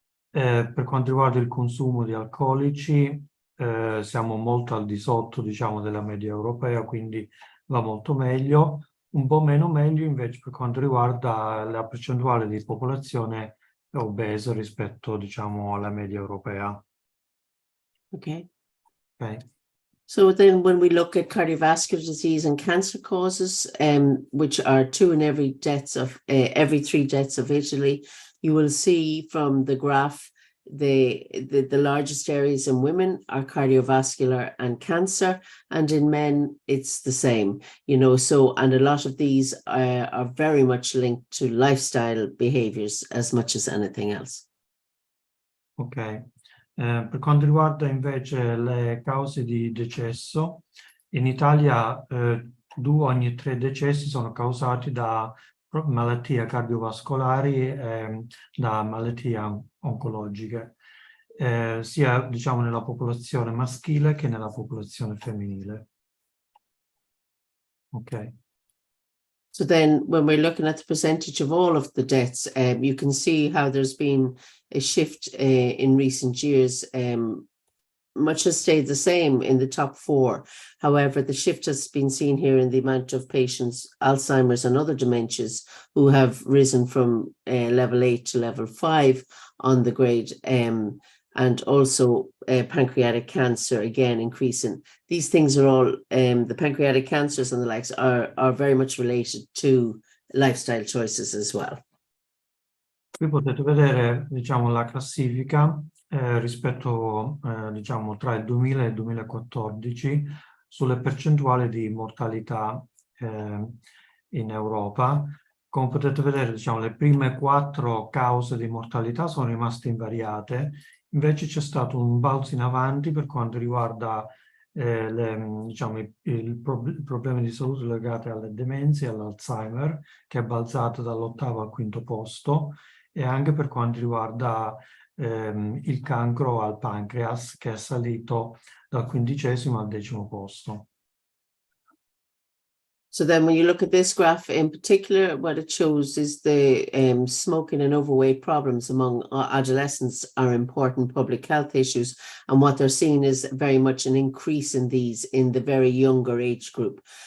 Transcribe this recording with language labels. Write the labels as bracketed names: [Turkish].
[Italian] Per quanto riguarda il consumo di alcolici, siamo molto al di sotto diciamo, della media europea, quindi va molto meglio. Un po' meno meglio invece per quanto riguarda la percentuale di popolazione obesa rispetto diciamo, alla media europea. [English] Okay. Okay. So then when we look at cardiovascular disease and cancer causes, which are 2 in every 3 deaths of Italy, you will see from the graph the largest areas in women are cardiovascular and cancer, and in men it's the same, so, and a lot of these are very much linked to lifestyle behaviors as much as anything else. Ok. [Italian] Per quanto riguarda invece le cause di decesso, in Italia 2 ogni 3 decessi sono causati da malattie cardiovascolari e da malattie oncologiche, sia diciamo nella popolazione maschile che nella popolazione femminile. [English] Ok. So then when we're looking at the percentage of all of the deaths, you can see how there's been a shift in recent years. Much has stayed the same in the top 4. However, the shift has been seen here in the amount of patients, Alzheimer's and other dementias, who have risen from level 8 to level 5 on the grade, and also pancreatic cancer, again, increasing. These things are all, the pancreatic cancers and the likes are very much related to lifestyle choices as well. [Italian] Qui potete vedere, diciamo, la classifica rispetto, diciamo, tra il 2000 e il 2014 sulle percentuali di mortalità in Europa. Come potete vedere, diciamo, le prime 4 cause di mortalità sono rimaste invariate, invece c'è stato un balzo in avanti per quanto riguarda diciamo, i problemi di salute legati alle demenze e all'Alzheimer, che è balzato dall'8° al 5° posto, e anche per quanto riguarda il cancro al pancreas, che è salito dal 15° al 10° posto. [English] So then when you look at this graph in particular, what it shows is the smoking and overweight problems among adolescents are important public health issues. And what they're seeing is very much an increase in these in the very younger age group.